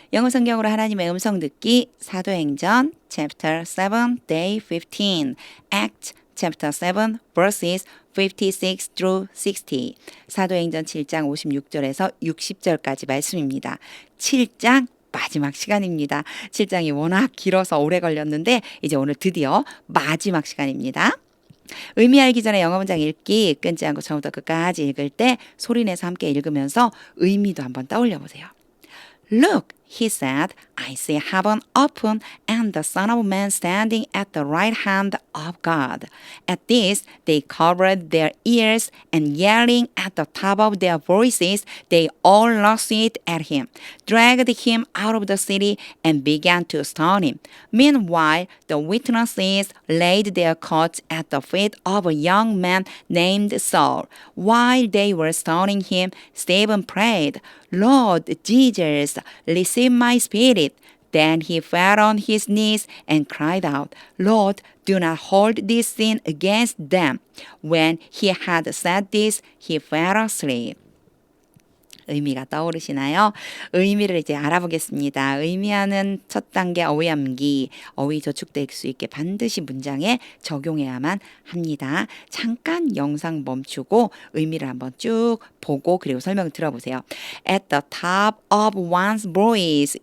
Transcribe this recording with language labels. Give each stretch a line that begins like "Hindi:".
Korean: 영어 성경으로 하나님의 음성 듣기 사도행전 Chapter 7 Day 15
English: Act Chapter 7 Verses 56 through 60
Korean: 사도행전 7장 56절에서 60절까지 말씀입니다. 7장 마지막 시간입니다. 7장이 워낙 길어서 오래 걸렸는데 이제 오늘 드디어 마지막 시간입니다. 의미 알기 전에 영어 문장 읽기 끊지 않고 처음부터 끝까지 읽을 때 소리내서 함께 읽으면서 의미도 한번 떠올려 보세요.
English: Look, he said, I see heaven open and the Son of Man standing at the right hand of God. At this, they covered their ears and yelling at the top of their voices, they all rushed at him, dragged him out of the city and began to stone him. Meanwhile, the witnesses laid their coats at the feet of a young man named Saul. While they were stoning him, Stephen prayed, Lord Jesus, receive my spirit. Then he fell on his knees and cried out, Lord, do not hold this sin against them. When he had said this, he fell asleep.
Korean: 의미가 떠오르시나요? 의미를 이제 알아보겠습니다. 의미하는 첫 단계 어휘 암기, 어휘 저축될 수 있게 반드시 문장에 적용해야만 합니다. 잠깐 영상 멈추고 의미를 한번 쭉 보고 그리고 설명을 들어보세요.
English: At the top of one's voice.